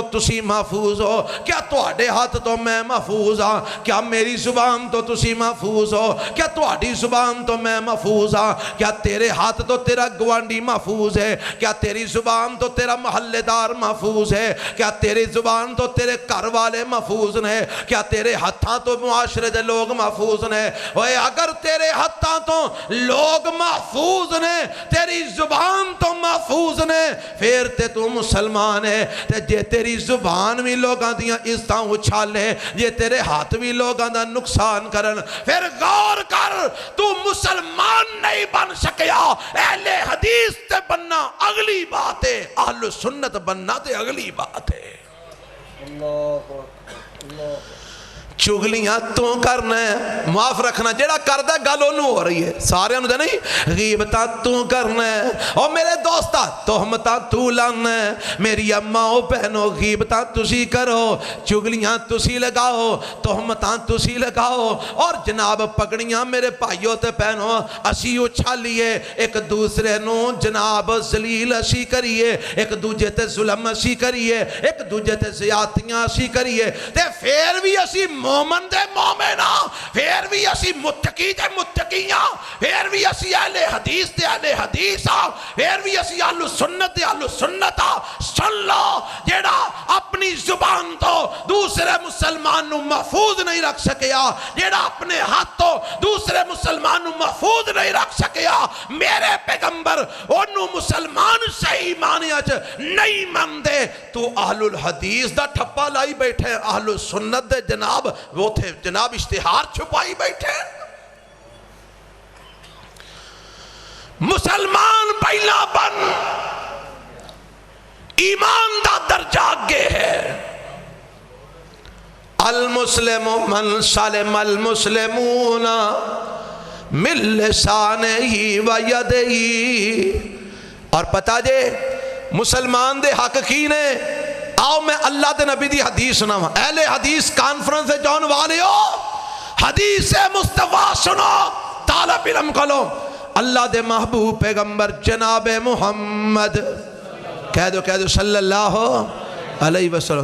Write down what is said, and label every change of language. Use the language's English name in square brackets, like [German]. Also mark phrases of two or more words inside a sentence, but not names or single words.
[Punjabi] تسی محفوظ ہو کیا تواڈے ہاتھ تو میں محفوظ ہاں کیا میری زبان تو تسی محفوظ ہو کیا تواڈی زبان تو میں محفوظ ہاں کیا تیرے ہاتھ تو تیرا گوانڈی محفوظ ہے کیا تیری زبان تو تیرا محلے دار محفوظ ہے کیا تیری زبان تو تیرے گھر والے محفوظ نے کیا تیرے ہتھاں تو معاشرے دے لوگ محفوظ نے اوے اگر تیرے ہتھاں تو لوگ محفوظ نے تیری زبان تو محفوظ نے پھر تے تو مسلمان ہے۔ تے جے تیری زبان بھی لوگاں دیاں عزتاں اچھالے، جے تیرے ہاتھ بھی لوگاں دا نقصان کرن، پھر غور کر تو مسلمان نہیں بن سکیا۔ اہل حدیث تے بننا اگلی بات ہے، اہل سنت بننا تے اگلی بات ہے۔ چگلیاں تو کرنا ہے، معاف رکھنا جیڑا کردہ گل انہوں ہو رہی ہے، سارے انہوں دے نہیں، غیبتاں تو کرنا ہے۔ اور میرے دوستا تہمتاں تو لانا ہے، میری اماں بہنوں غیبتاں تسی کرو، چگلیاں تسی لگاؤ، تہمتاں تسی لگاؤ، اور جناب پکڑیاں میرے بھائیوں تے بہنوں اسی اچھالیے، ایک دوسرے نو جناب ذلیل اسی کریے، ایک دوجے تے ظلم اسی کریے، ایک دوجے تے زیادتیاں اسی کریے، تے پھر بھی اسی مومن دے مومنہ، پھر بھی اسی متقی دے متقیاں، پھر بھی اسی اہل حدیث دے اہل حدیثاں، پھر بھی اسی اہل سنت دے اہل سنتاں۔ سن لو جیڑا اپنی زبان تو دوسرے مسلمان نو محفوظ نہیں رکھ سکیا، جیڑا اپنے ہاتھ تو دوسرے مسلمان نو محفوظ نہیں رکھ سکیا، میرے پیغمبر انہوں مسلمان صحیح معنی اچھ نہیں مندے، تو اہل الحدیث دا ٹھپا لائی بیٹھے، اہل سنت دے جناب وہ تھے جناب اشتہار چھپائی بیٹھے۔ مسلمان پہلا بن، ایمان دا درجہ آگے ہے۔ [Arabic] المسلم من سلم المسلمون من لسانہ و یدہ۔ [Punjabi] اور پتہ جے مسلمان دے حق کی نے، آؤ میں اللہ دے نبی دی حدیث سنا ہوں، اہل حدیث کانفرنس جان والے ہو، حدیث مصطفیٰ سنو، طالب علم کھلو، اللہ دے محبوب پیغمبر جناب محمد کہہ دو [Arabic] صلی اللہ علیہ وسلم۔